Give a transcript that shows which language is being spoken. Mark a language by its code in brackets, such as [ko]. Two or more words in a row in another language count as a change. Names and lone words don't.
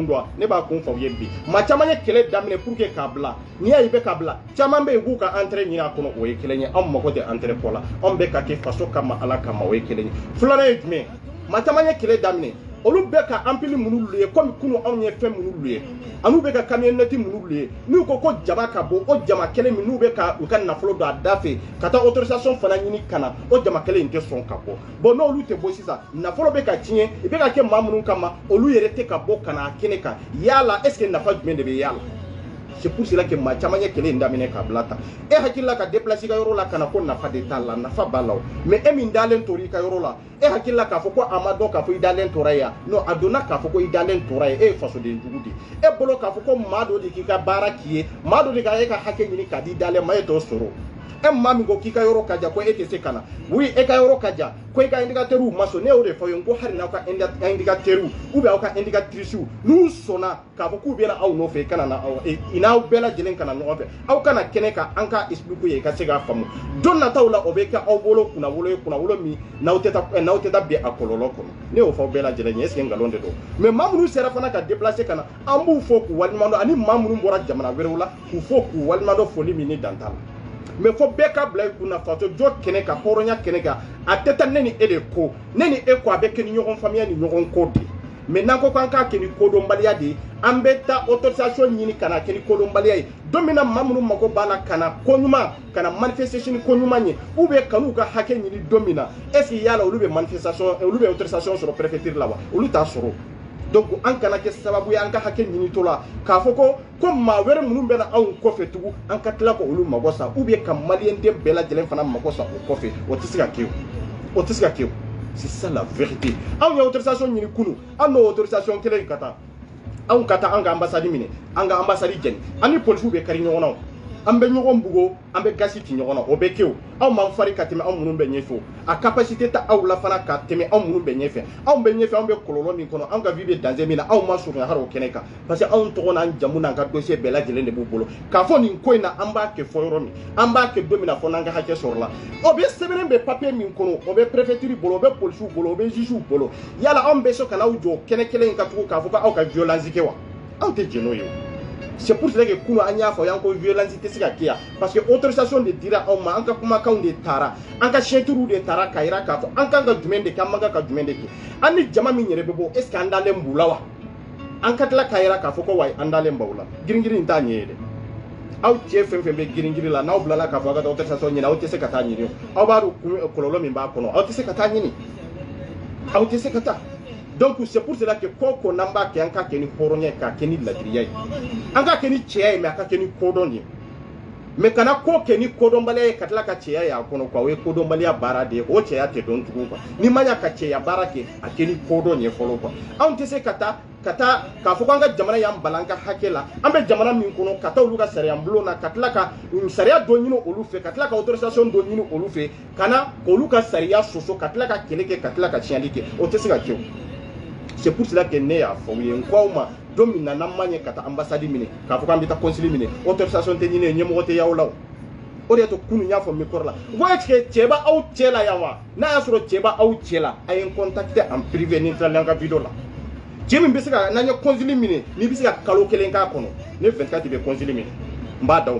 [bm] dɔn ne b'a kun fɔ aw ye bi maa caman ye kɛlɛ daminɛ [fr] pour que [bm] k'a bila n'i y'a ye i bɛ k'a bila caman bɛ yen k'u ka intérêt ɲini a kɔnɔ o ye kelen ye anw mago tɛ intérêt ko la anw bɛ ka kɛ faso kama ala kama o ye kelen ye filanan ye jumɛn maa caman ye kɛlɛ daminɛ olu bɛ ka ampli minnu lu ye comme kunu anw ye fɛn minnu lu ye an'u bɛ ka camionnette minnu lu ye n'u ko ko jama ka bɔ o jama kelen min n'u bɛ ka u ka nafolo don a da fɛ ka taa autorisation fana ɲini ka na o jama kelen in tɛ sɔn ka bɔ bon n'olu tɛ bɔ sisan nafolo bɛ ka tiɲɛ i bɛ ka kɛ maa minnu kama olu yɛrɛ tɛ ka bɔ ka na a kɛnɛ kan yala [fr] est ce que [bm] nafa jumɛn de bɛ yala [fr] c'est pour cela que [bm] maa caman ye kɛlɛ in daminɛ k'a bila tan e hakilila ka déplacer i ka yɔrɔ la ka na ko nafa de t'a la nafa b'a la o mais e min dalen tora i ka yɔrɔ la e hakilila k'a fɔ ko a ma dɔn k'a fɔ i dalen tora yan non a donna k'a fɔ ko i dalen tora yan e ye fasoden jugu de e bolo k'a fɔ ko maa dɔ de k'i ka baara k'i ye maa dɔ de ka e ka hakɛ ɲini k'a di dalen ma e t'o sɔrɔ e maa min ko k'i ka yɔrɔ ka jan ko e tɛ se ka na oui e ka yɔrɔ ka jan ko i ka indicateur ma sɔn ne y'o de fɔ ye ko hali n'aw ka indicateur [fr] ou bien [bm] aw ka indicatrice n'u sɔnna k'a fɔ k'u bɛna aw nɔfɛ i kana na i n'aw bɛɛ lajɛlen kana ɲɔgɔn fɛ aw kana kɛnɛ kan an ka explique ye i ka se k'a faamu don nataw la o bɛ kɛ aw bolo kunnawolo ye kunnawolo min n'aw tɛ taa bin a kɔlɔlɔ kɔnɔ ne y'o fɔ aw bɛɛ lajɛlen ye [fr] est ce que [bm] nkalon de don mais maa minnu sera fana ka déplacer ka na an b'u fɔ k'u waleɲuman dɔn ani maa minnu bɔra jamana wɛrɛw la k'u fɔ k'u waleɲuman dɔn foli min ni dan t'a la mais fo bɛɛ ka bila i kunna faso jɔ kɛnɛ kan hɔrɔnya kɛnɛ kan a tɛ taa ne ni e de ko ne ni e ko a bɛ kɛ ni ɲɔgɔn faamuya ni ɲɔgɔn ko de mais n'an ko k'an k'a kɛ ni kodɔnbaliya de ye an bɛ taa autorisation ɲini ka na kɛ ni kodɔnbaliya ye don min na maa minnu mago b'a la ka na ko ɲuman ka na manifestation ni ko ɲuman ye [fr] ou bien [bm] ka n'u ka hakɛ ɲini don min na [fr] est ce que [bm] yala olu bɛ manifestation olu bɛ autorisation sɔrɔ préfecture la wa olu t'a sɔrɔ donc an kana kɛ sababu ye an ka hakɛ ɲini to la k'a fɔ ko maa wɛrɛ minnu bɛ na anw kɔfɛ tugun an ka tila ka olu mago sa [fr] ou bien [bm] ka maliyɛnden bɛɛ lajɛlen fana mago sa o kɔfɛ o tɛ se ka kɛ o tɛ se ka kɛ o [fr] c'est ça la vérité [bm] anw ye autorisation ɲini kunu an n'o autorisation kelen ka taa anw ka taa an ka ambassade minɛ an ka ambassade jɛni an ni polisiw bɛ kari ɲɔgɔn na an bɛ ɲɔgɔn bugo an bɛ gasi ci ɲɔgɔn na o bɛ kɛ o anw m'an fari ka tɛmɛ anw minnu bɛ ɲɛfɛ o a capacité ta aw la fana ka tɛmɛ anw minnu bɛ ɲɛfɛ anw bɛ ɲɛfɛ anw bɛ kɔlɔlɔ min kɔnɔ anw ka vie bɛ danger min na anw ma surunya hali o kɛnɛ kan [fr] parce que [bm] anw tɔgɔ n'an jamu n'an ka dossier bɛɛ lajɛlen de b'u bolo k'a fɔ nin ko in na an b'a kɛ fɔ yɔrɔ min an b'a kɛ don min na fɔ n'an ka hakɛ sɔrɔ la o bɛ sɛbɛnnen bɛ papier min kɔnɔ o bɛ préfecture bolo o bɛ polisiw bolo o bɛ juges bolo yala anw bɛ se ka n'aw jɔ kɛnɛ kelen in kan tugun k'a fɔ k'aw ka violence kɛ wa aw tɛ jɛn n'o ye o. [fr] C'est pour cela que [bm] kunu an y'a fɔ y'an ko violence tɛ se ka kɛ yan [fr] parce que [bm] autorisation de dira anw ma an ka kumakanw de taara an ka sɛnturu de taara k'a yira k'a fɔ an kan ka jumɛn de kɛ an man kan ka jumɛn de kɛ an ni jama min yɛrɛ bɛ bɔ [fr] est ce que [bm] an dalen b'u la wa an ka tila k'a yira k'a fɔ ko wa an dalen b'aw la giringirin t'a ɲɛ ye dɛ aw cɛ fɛn fɛn bɛ giringiri la n'aw bilala k'a fɔ aw ka taa autorisation ɲini aw tɛ se ka taa ɲini aw b'a dɔn kɔlɔlɔ min b'a kɔnɔ aw tɛ se ka taa ɲini aw tɛ se ka taa. [fr] Donc c'est pour cela que [bm] ko n'an b'a kɛ an ka kɛ ni hɔrɔnya ye k'a kɛ ni ladiriya ye an ka kɛ ni cɛya ye mais a ka kɛ ni kodɔn ye mais kana ko kɛ ni kodɔnbaliya ye ka tila ka cɛya ye a kɔnɔ quoi o ye kodɔnbaliya baara de ye o cɛya tɛ dɔn tugun quoi ni ma ɲa ka cɛya baara kɛ a kɛ ni kodɔn ye fɔlɔ quoi anw tɛ se ka taa k'a fɔ k'an ka jamana y'an bala an ka hakɛ la an bɛ jamana min kɔnɔ ka taa olu ka sariya bulon na ka tila ka sariya dɔ ɲini olu fɛ ka tila ka autorisation dɔ ɲini olu fɛ ka na k'olu ka sariya soso ka tila ka kɛlɛ kɛ ka tila ka tiɲɛli kɛ o tɛ se ka kɛ o. [fr] C'est pour cela que [bm] ne y'a fɔ u ye n ko aw ma don min na n'an ma ɲɛ ka taa ambassade minɛ k'a fɔ k'an bɛ taa consul minɛ autorisation tɛ ɲini ɲɛmɔgɔ tɛ y'aw la o. O de y'a to kunu n y'a fɔ micro la n ko [fr] est ce que [bm] cɛ b'aw cɛ la yan wa n'a y'a sɔrɔ cɛ b'aw cɛ la a ye n contacter [fr] en privé [bm] ni n tilala an ka video la cɛ min bɛ se ka n'an ye consul minɛ n'i bɛ se ka kalo kelen k'a kɔnɔ ne 24 bɛ consul minɛ n b'a d'aw ma.